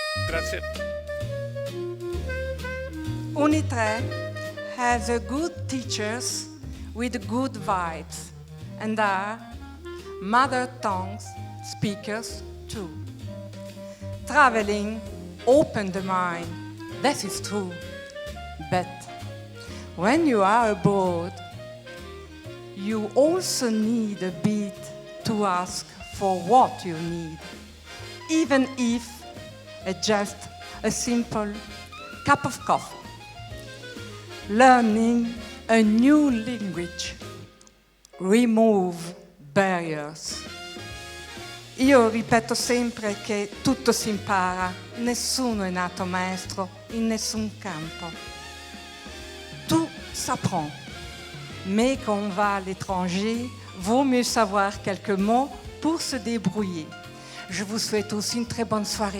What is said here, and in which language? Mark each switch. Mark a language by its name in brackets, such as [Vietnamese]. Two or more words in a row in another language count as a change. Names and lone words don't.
[Italian] Grazie. [English] Uni3 has a good teachers with good vibes and are mother tongue speakers too. Traveling open the mind, that is true. But when you are abroad, you also need a bit to ask for what you need, even if it's just a simple cup of coffee. Learning a new language remove barriers. [Italian] Io ripeto sempre che tutto si impara, nessuno è nato maestro in nessun campo. [French] Tout s'apprend, mais quand on va à l'étranger, vaut mieux savoir quelques mots pour se débrouiller. Je vous souhaite aussi une très bonne soirée.